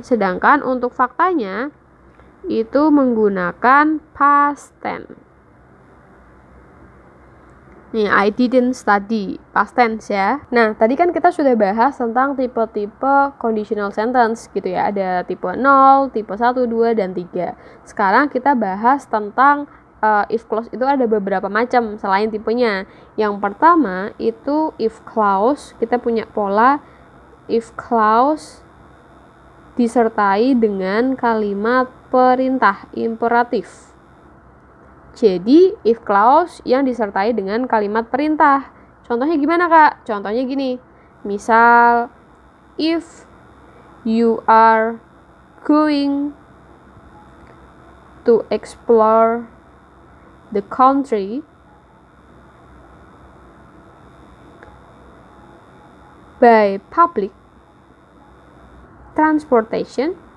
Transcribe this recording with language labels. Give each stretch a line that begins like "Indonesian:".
Indonesian: Sedangkan untuk faktanya itu menggunakan past tense.
English: Nih, I didn't study, past tense ya.
Indonesian: Nah, tadi kan kita sudah bahas tentang tipe-tipe conditional sentence gitu ya. Ada tipe 0, tipe 1, 2, dan 3. Sekarang kita bahas tentang if clause itu ada beberapa macam selain tipenya. Yang pertama itu if clause, kita punya pola if clause disertai dengan kalimat perintah imperatif. Jadi, if clause yang disertai dengan kalimat perintah. Contohnya gimana, Kak? Contohnya gini.
English: Misal, if you are going to explore the country by public transportation,